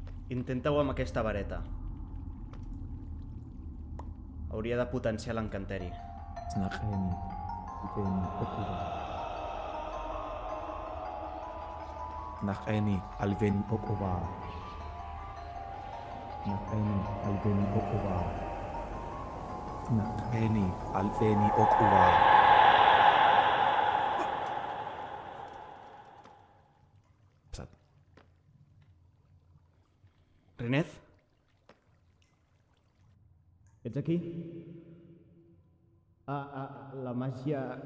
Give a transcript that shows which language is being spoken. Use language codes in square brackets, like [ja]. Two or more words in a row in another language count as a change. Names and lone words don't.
[ca] Intenta-ho amb aquesta vareta. Hauria de potenciar l'encanteri. Snaheni, Alveni, Okuva. Snaheni, Alveni, Okuva. Snaheni, Alveni, Okuva. Snaheni, Alveni, Okuva. Passat. Renez? Ets aquí? La màgia...